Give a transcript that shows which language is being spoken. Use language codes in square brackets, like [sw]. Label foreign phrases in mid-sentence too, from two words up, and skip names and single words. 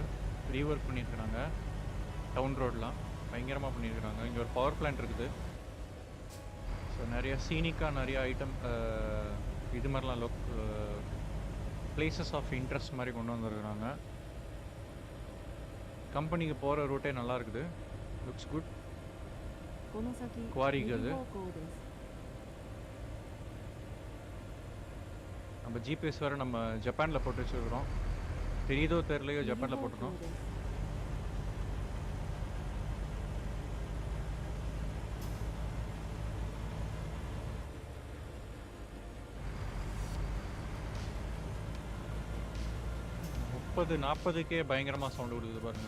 [ta] ரீஒர்க் பண்ணியிருக்கிறாங்க [en] town roadelaam [ta] பயங்கரமாக பண்ணியிருக்கிறாங்க. இங்கே ஒரு [en] power plant [ta] இருக்குது. ஸோ நிறைய சீனிக்காக நிறைய ஐட்டம் இது மாதிரிலாம் [en] places of interest [ta] மாதிரி கொண்டு வந்துருக்குறாங்க. கம்பெனிக்கு போகிற ரூட்டே நல்லா இருக்குது. [en] looks good. [ja] この先 [ta] குவாரிக்கு [ja] 右 [ta] அது [ja] 方向です。 [ta] நம்ம ஜிபிஎஸ் வேறு நம்ம ஜப்பானில் போட்டு வச்சுருக்கிறோம். தெரியுதோ தெரியலையோ [ja] 右 [ta] ஜப்பானில் [ja] 方向 [ta] போட்டுருக்கோம். [ja] です。 [ta] 30-40க்கே பயங்கரமாக சவுண்டு கொடுக்குது பாருங்கள்.